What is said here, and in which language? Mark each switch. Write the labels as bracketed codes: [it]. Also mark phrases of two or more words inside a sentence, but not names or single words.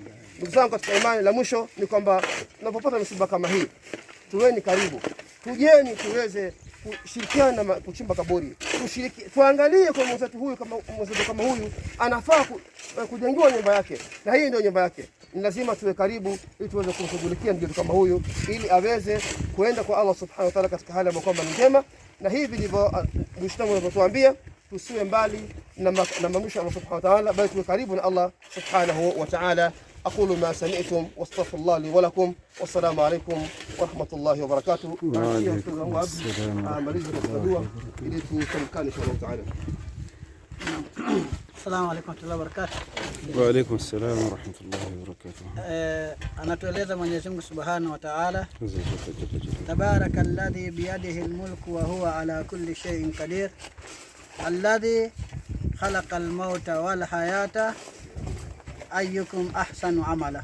[sw] Ndugu zangu katika imani, la mwisho ni kwamba tunapopata msiba kama hii, tuweni karibu, tujeni tuweze kushirikiana na kuchimba kaburi, tuangalie kwa mwenzetu huyu, kama huyu anafaa kujengiwa nyumba yake, na hii ndio nyumba yake. Ni lazima tuwe karibu ili tuweze kumshughulikia ndugu kama huyu, ili aweze kuenda kwa Allah [ar] سبحانه وتعالى [sw] katika hali ambayo ni njema. Na hivi ndivyo Muislamu anatuambia, tusiwe mbali na mamrisho ya Allah [ar] سبحانه وتعالى, [sw] bali tuwe karibu na Allah [ar] سبحانه وتعالى. أقول ما سمعتم واستغفر الله لي ولكم والسلام عليكم ورحمة الله وبركاته. السلام عليكم ورحمة الله وبركاته. وعليكم السلام ورحمة الله وبركاته. [sw] anatueleza Mwenyezi Mungu [ar] سبحانه وتعالى، تبارك الذي بيده الملك وهو على كل شيء قدير الذي خلق الموت والحياة أيكم أحسن عملا.